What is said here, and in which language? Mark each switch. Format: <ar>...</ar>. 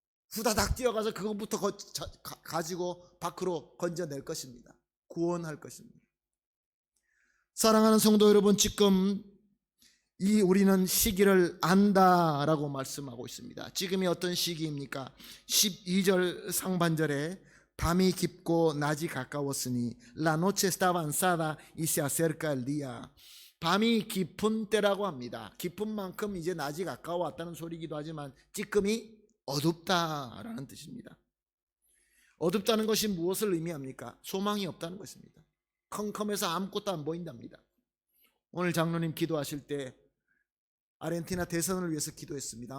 <ko>후다닥 뛰어가서 그것부터 가지고 밖으로 건져낼 것입니다. 구원할 것입니다. 사랑하는 성도 여러분, 지금 이 우리는 시기를 안다라고 말씀하고 있습니다. 지금이 어떤 시기입니까? 12절 상반절에 밤이 깊고 낮이 가까웠으니</ko> <es>La noche está avanzada y se acerca el día.</es> <ko>밤이 깊은 때라고 합니다. 깊은 만큼 이제 낮이 가까워왔다는 소리이기도 하지만 지금이 어둡다라는 뜻입니다. 어둡다는 것이 무엇을 의미합니까? 소망이 없다는 것입니다. 컴컴해서 아무것도 안 보인답니다. 오늘 장로님 기도하실 때 아르헨티나 대선을 위해서 기도했습니다.</ko>